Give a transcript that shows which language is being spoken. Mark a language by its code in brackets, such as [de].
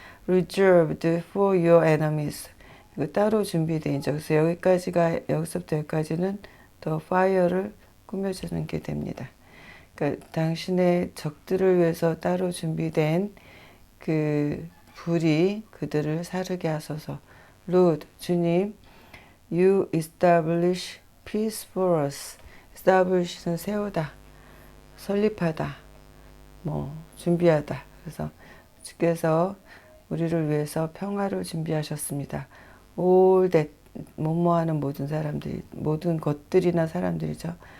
[en] reserved for your enemies, [ko] 이거 따로 준비되어 있죠. 그래서 여기서부터 여기까지는 the fire를 꾸며주는 게 됩니다. 그러니까 당신의 적들을 위해서 따로 준비된 그 불이 그들을 사르게 하소서. [en] Lord, [ko] 주님, [en] you establish peace for us. [ko] establish는 세우다, 설립하다, 준비하다. 그래서 주께서 우리를 위해서 평화를 준비하셨습니다. [en] all that, [ko] 뭐뭐하는 모든 사람들이, 모든 것들이나 사람들이죠.